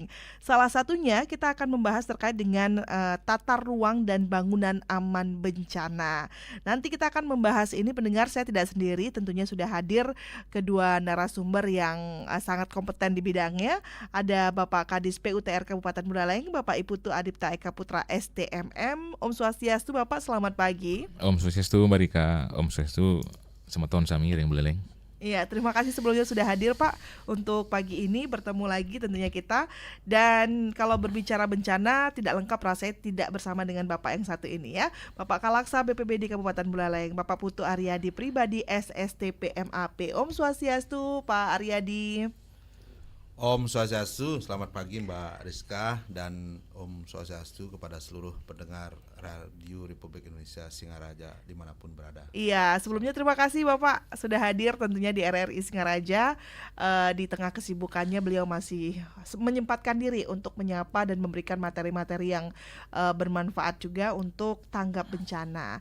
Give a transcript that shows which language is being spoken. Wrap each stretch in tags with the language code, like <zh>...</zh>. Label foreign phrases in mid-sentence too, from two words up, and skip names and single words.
<id>Salah satunya kita akan membahas terkait dengan tata ruang dan bangunan aman bencana. Nanti kita akan membahas ini pendengar, saya tidak sendiri, tentunya sudah hadir kedua narasumber yang sangat kompeten di bidangnya. Ada Bapak Kadis PUTR Kabupaten Buleleng, Bapak Iputu Adipta Eka Putra STMM.</id> <ban>Om Swastiastu</ban> <id>Bapak, selamat pagi.</id> <ban>Om Swastiastu Mbak Rika, Om Swastiastu Sematon Sami Ring Buleleng.</ban> <id>Iya, terima kasih sebelumnya sudah hadir Pak untuk pagi ini, bertemu lagi tentunya kita. Dan kalau berbicara bencana tidak lengkap rasanya tidak bersama dengan Bapak yang satu ini ya. Bapak Kalaksa BPBD Kabupaten Buleleng, Bapak Putu Aryadi Pribadi SSTP MAP.</id> <ban>Om Swastiastu Pak Aryadi. Om Swastiastu,</ban> <id>selamat pagi Mbak Rizka, dan</id> <ban>Om Swastiastu</ban> <id>kepada seluruh pendengar Radio Republik Indonesia Singaraja dimanapun berada. Iya, sebelumnya terima kasih Bapak sudah hadir tentunya di RRI Singaraja. Di tengah kesibukannya beliau masih menyempatkan diri untuk menyapa dan memberikan materi-materi yang bermanfaat juga untuk tanggap bencana.</id>